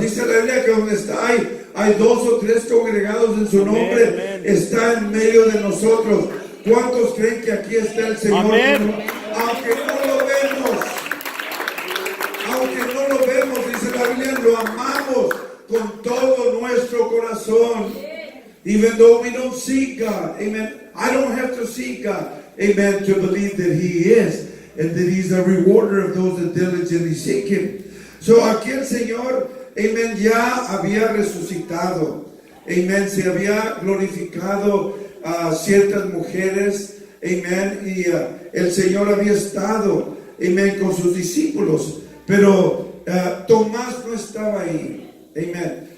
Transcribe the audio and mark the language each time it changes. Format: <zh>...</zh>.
<es>Dice la Biblia que donde está hay 2 o 3 congregados en su nombre. Amén. Está en medio de nosotros. ¿Cuántos creen que aquí está el Señor? Amén. Aunque no lo vemos. Aunque no lo vemos, dice la Biblia, lo amamos con todo nuestro corazón.</es> <en>Even though we don't see God, amen. I don't have to see God, amen, to believe that He is, and that He's a rewarder of those that diligently seek Him.</en> <es>So aquí el Señor, amen, ya había resucitado, amen, se había glorificado a ciertas mujeres, amen, y el Señor había estado, amen, con sus discípulos. Pero Tomás no estaba ahí. Amen.</es>